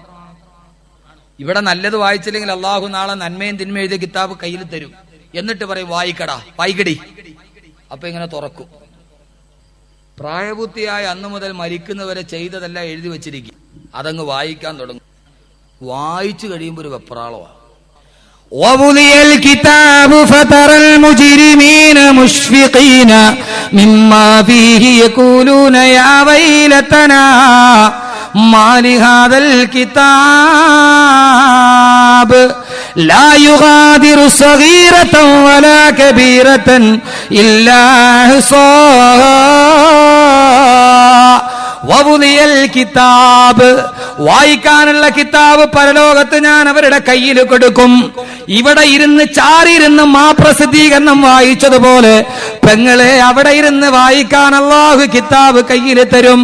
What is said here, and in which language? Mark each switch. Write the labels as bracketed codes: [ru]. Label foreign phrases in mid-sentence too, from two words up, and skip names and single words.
[ml] ഇവിടെ നല്ലത് വായിച്ചില്ലെങ്കിൽ അള്ളാഹു നാളെ നന്മയും തിന്മയും എഴുതിയ കിതാബ് കയ്യിൽ തരും. എന്നിട്ട് പറയും വായിക്കടാ, വായിക്കടി. അപ്പൊ ഇങ്ങനെ തുറക്കും. പ്രായപൂർത്തിയായ അന്ന് മുതൽ മരിക്കുന്നവരെ ചെയ്തതെല്ലാം എഴുതി വെച്ചിരിക്കും. അതങ്ങ് വായിക്കാൻ തുടങ്ങും. വായിച്ചു കഴിയുമ്പോൾ ഒരു വെപ്രാളമാണ്. [ar] وَوُضِعَ الْكِتَابُ فَتَرَى الْمُجْرِمِينَ مُشْفِقِينَ مِمَّا فِيهِ يَقُولُونَ يَا وَيْلَتَنَا مَا لِهَذَا الْكِتَابِ لَا يُغَادِرُ صَغِيرَةً وَلَا كَبِيرَةً إِلَّا أَحْصَاهَا ووضع الكتاب, [ml] വായിക്കാനുള്ള കിതാബ് പരലോകത്ത് ഞാൻ അവരുടെ കയ്യിൽ കൊടുക്കും. ഇവിടെ ഇരുന്ന് ചാരിയിരുന്ന് പ്രസിദ്ധീകരണം വായിച്ചതുപോലെ പെങ്ങളെ അവിടെ ഇരുന്ന് വായിക്കാൻ അല്ലാഹു കിതാബ് കയ്യിൽ തരും.